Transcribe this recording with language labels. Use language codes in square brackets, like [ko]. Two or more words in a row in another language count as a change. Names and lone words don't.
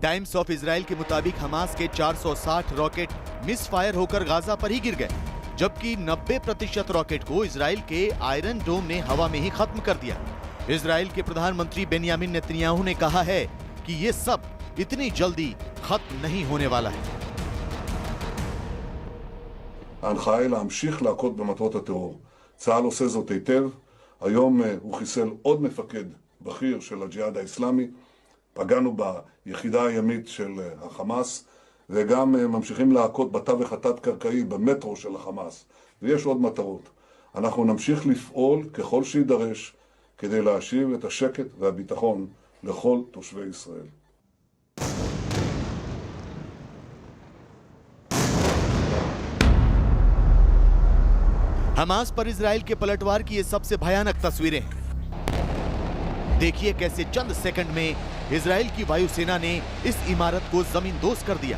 [hi] टाइम्स ऑफ इजराइल के मुताबिक हमास के 460 रॉकेट मिसफायर होकर गाजा पर ही गिर गए, जबकि 90% रॉकेट को इजराइल के आयरन डोम ने हवा में ही खत्म कर दिया। इजराइल के प्रधानमंत्री बेंयामिन नेतन्याहू ने कहा है कि ये सब इतनी जल्दी खत्म नहीं होने वाला है। [he] ההנחיה היא להמשיך להכות במטרות הטרור. צה"ל עושה זאת היטב. היום הוא חיסל עוד מפקד בכיר של הג'יהאד האסלאמי. פגענו ביחידה הימית של החמאס, וגם ממשיכים להכות בתווך התת-קרקעי במטרו של החמאס. ויש עוד מטרות. אנחנו נמשיך לפעול ככל שידרש כדי להשיב את השקט והביטחון לכל תושבי ישראל. [hi] हमास पर इजराइल के पलटवार की ये सबसे भयानक तस्वीरें हैं। देखिए कैसे चंद सेकंड में इजराइल की वायुसेना ने इस इमारत को जमींदोज कर दिया।